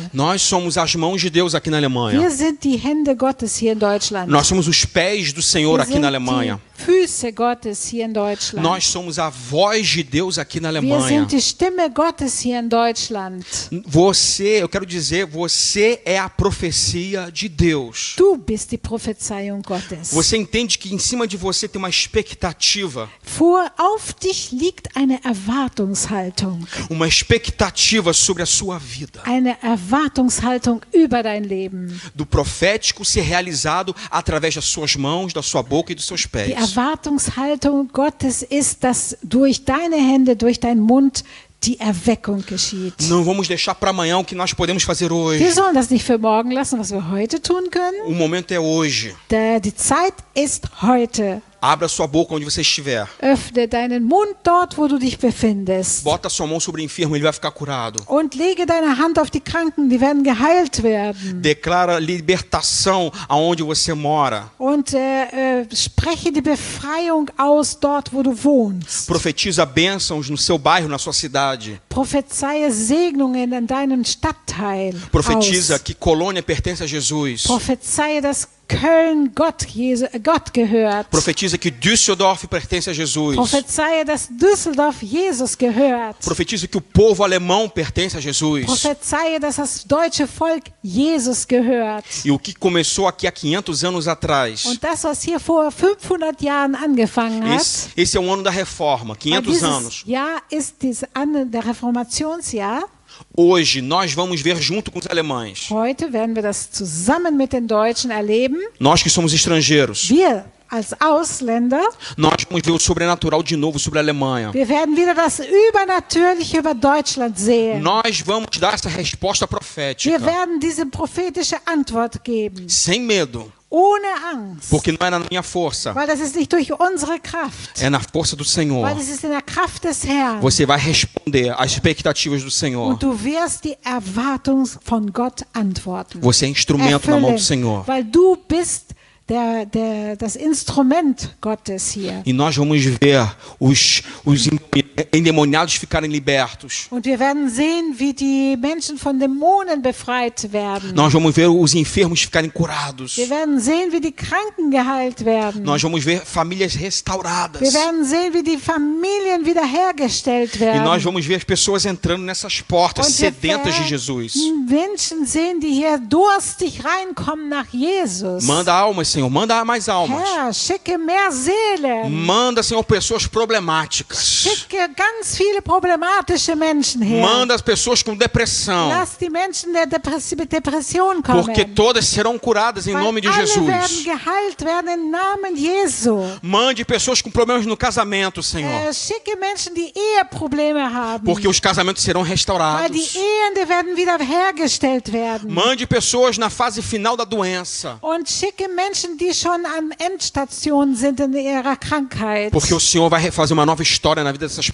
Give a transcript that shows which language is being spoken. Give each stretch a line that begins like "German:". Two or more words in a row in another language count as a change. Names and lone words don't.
Portuguese: Nós somos as mãos de Deus aqui na
German: Wir
Portuguese: Alemanha.
German: sind die Hände Gottes hier in Deutschland.
Portuguese: Nós somos os pés do Senhor
German: Wir
Portuguese: aqui
German: sind
Portuguese: na Alemanha.
German: die Füße Gottes hier in Deutschland.
Portuguese: Nós somos a voz de Deus aqui na
German: Wir
Portuguese: Alemanha.
German: sind die Stimme Gottes hier in Deutschland.
Portuguese: Você, eu quero dizer, você é a profecia de Deus.
German: Du bist die Prophezeiung Gottes.
Portuguese: Você entende que em cima de você tem uma expectativa,
German: Auf dich liegt eine Erwartungshaltung.
Portuguese: uma expectativa sobre a sua vida,
German: Eine Erwartungshaltung über dein Leben.
Portuguese: do profético ser realizado através das suas mãos, da sua boca e dos seus
German: Die
Portuguese: pés.
German: Erwartungshaltung Gottes ist, dass durch deine Hände, durch deinen Mund die Erweckung geschieht.
Portuguese: Não vamos deixar para amanhã o que nós podemos fazer hoje.
German: Wir sollen das nicht für morgen lassen, was wir heute tun können.
Portuguese: O momento é hoje.
German: Die Zeit ist heute.
Portuguese: Abra sua boca onde você estiver.
German: Öffne deinen Mund dort, wo du dich befindest.
Portuguese: Bota sua mão sobre o enfermo, ele vai ficar curado.
German: Und lege deine Hand auf die Kranken, die werden geheilt werden.
Portuguese: Declara libertação aonde você mora.
German: Und spreche die Befreiung aus dort, wo du wohnst.
Portuguese: Profetiza bênçãos no seu bairro, na sua cidade.
German: Prophezeie Segnungen in deinem Stadtteil
Portuguese: Profetiza
German: aus.
Portuguese: que Colônia pertence a Jesus.
German: Prophezeie, dass Köln Gott gehört.
Portuguese: Profetiza que Düsseldorf pertence a Jesus.
German: Prophezeie, dass Düsseldorf Jesus gehört.
Portuguese: Profetiza que o povo alemão pertence a Jesus.
German: Prophezeie, dass das deutsche Volk Jesus gehört.
Portuguese: E o que começou aqui há 500 anos atrás.
German: Und das, was hier vor 500 Jahren angefangen hat,
Portuguese: Esse é o ano da reforma, 500 anos.
German: Jahr ist der Reformationsjahr.
Portuguese: Hoje nós vamos ver junto com os alemães.
German: Heute werden wir das zusammen mit den Deutschen erleben.
Portuguese: Nós que somos estrangeiros.
German: Wir als Ausländer,
Portuguese: Nós vamos ver o sobrenatural de novo sobre a Alemanha.
German: wir werden wieder das Übernatürliche über Deutschland sehen.
Portuguese: Nós vamos dar essa resposta
German: Wir
Portuguese: profética.
German: werden diese prophetische Antwort geben.
Portuguese: Sem medo.
German: Ohne Angst.
Portuguese: Porque não é na minha força.
German: Weil das ist nicht durch unsere Kraft.
Portuguese: É na força do Senhor.
German: Weil es ist in der Kraft des Herrn.
Portuguese: Você vai responder às expectativas do Senhor.
German: Und du wirst die Erwartung von Gott antworten.
Portuguese: Você é instrumento na mão do Senhor.
German: Weil du bist das Instrument Gottes hier.
Portuguese: E nós vamos ver os endemoniados ficarem libertos.
German: Und wir werden sehen, wie die Menschen von Dämonen befreit werden.
Portuguese: Nós vamos ver os enfermos ficarem curados.
German: Wir werden sehen, wie die Kranken geheilt werden.
Portuguese: Nós vamos ver famílias restauradas.
German: Wir werden sehen, wie die Familien wiederhergestellt
Portuguese: E
German: werden.
Portuguese: nós vamos ver as pessoas entrando nessas portas
German: Und wir
Portuguese: sedentas de Jesus.
German: werden Menschen sehen, die hier durstig reinkommen nach Jesus.
Portuguese: Manda almas, Senhor, manda mais almas.
German: Herr, schicke mehr Seelen.
Portuguese: Manda, Senhor, pessoas problemáticas.
German: Schicke ganz viele problematische Menschen her.
Portuguese: Manda as pessoas com depressão.
German: Lass die Menschen mit Depression kommen.
Portuguese: Porque todas serão curadas em
German: Weil
Portuguese: nome de
German: alle werden
Portuguese: Jesus.
German: geheilt werden im Namen Jesu.
Portuguese: Mande pessoas com problemas no casamento, Senhor.
German: Schicke Menschen, die Eheprobleme haben.
Portuguese: Porque os casamentos serão
German: Weil die
Portuguese: restaurados.
German: Ehen, die werden wieder hergestellt werden.
Portuguese: Mande pessoas na fase final da doença.
German: Und schicke Menschen, die schon an Endstation sind in ihrer Krankheit.
Portuguese: Porque o Senhor vai fazer uma nova história na vida dessas